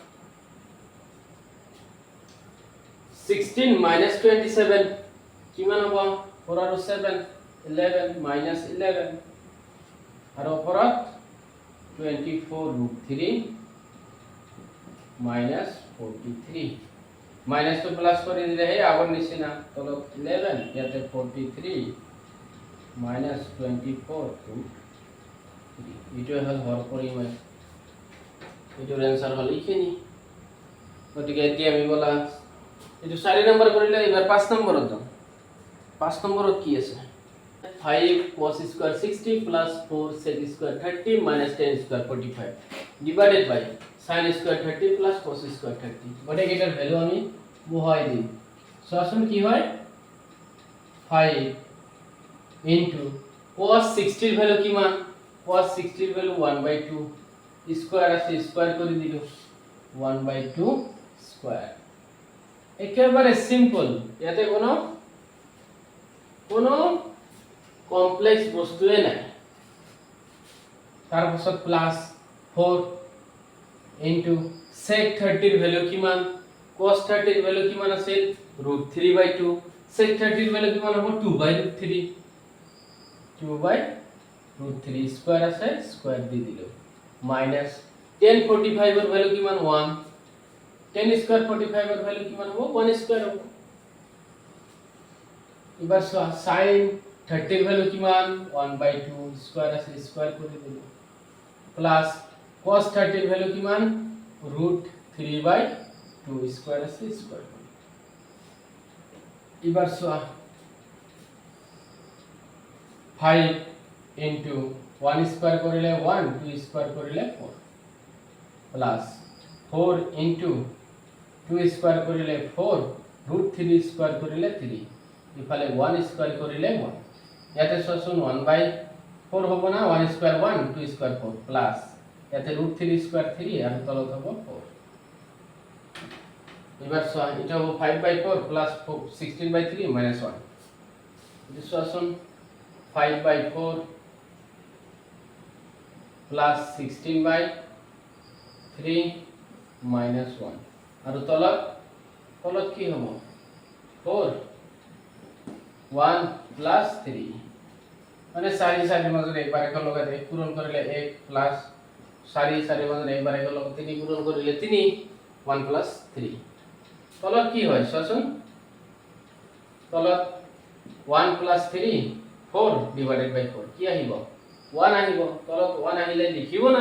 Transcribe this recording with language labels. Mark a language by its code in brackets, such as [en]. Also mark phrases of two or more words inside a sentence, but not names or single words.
[as] 16 -27 কিমান হ'ব 4 আৰু 7 11 -11 আৰু ওপৰত 24 √3 -43 মাইনাস তো [bn] প্লাস করে দিলে [as] হে আগৰ নিচিনা তলত 11 ইয়াতে 43 -24 এইটো হল হৰ পৰিমাণ এইটো आंसर হল এইখিনি গতিকে এতিয়া আমি বলা এইটো 4 নম্বৰ কৰিলে এবাৰ 5 নম্বৰত যাম 5 নম্বৰত কি আছে [en] 5 cos square 60 plus 4 sec square 30 minus 10 square 45 divided by sin square 30 [bn] plus cos square 30 গটে কেটার ভ্যালু আমি বহাই দিই সো আসুন কি হয় 5 into cos 60 এর ভ্যালু কি মান cos 60 এর ভ্যালু 1/2 স্কয়ার আছে স্কয়ার করে দিল 1/2 স্কয়ার একেবারে সিম্পল এতে [as] কোনো কমপ্লেক্স বস্তুৱে নাই তাৰ পাছত প্লাস 4 into sec 30 [bn] এর ভ্যালু [as] কিমান cos 30 [bn] এর ভ্যালু [as] কিমান আছে √3/2 sec 30 [bn] এর ভ্যালু [as] কিমান হ'ব 2/3 [bn] 2/√3 স্কয়ার আছে স্কয়ার দি দিল মাইনাস 10 45 এর ভ্যালু কিমান 1 10 স্কয়ার 45 এর ভ্যালু কিমান হ'ব 1 স্কয়ার হ'ব এবার sin 30 এর ভ্যালু কিমান 1/2 স্কয়ার আছে স্কয়ার করে দিল প্লাস cos 30 এর ভ্যালু কিমান [as] √3/2 স্কয়ার আছে স্কয়ার এবার 5 into 1 স্কয়ার করিলে 1 2 [bn] স্কয়ার করিলে 4 প্লাস 4 into 2 স্কয়ার করিলে 4 √3 স্কয়ার করিলে 3 ইফালে 1 স্কয়ার করিলে 1 ইয়াতে সসুন 1/4 হবে না 1 স্কয়ার 1 2 স্কয়ার 4 প্লাস ইয়াতে √3 স্কয়ার 3 আর তলত হবে 4 এবার এটা হবে 5/4 [as] প্লাস 16/3 -1 এটা সসুন 5/4 প্লাস 16/3 -1 [bn] আর তলত কি হবে [as] 4 1 plus 3 মানে 4 4 মাজত একবাৰ এক লগাতে পূৰণ কৰিলে 1 প্লাস 4 4 মাজত একবাৰ এক লগাতে 3 পূৰণ কৰিলে 3 1 plus 3 তলত কি হয় চোৱাচোন তলত 1 plus 3 4 divided by 4 কি আহিব 1 আহিব তলত 1 আহিলে লিখিব না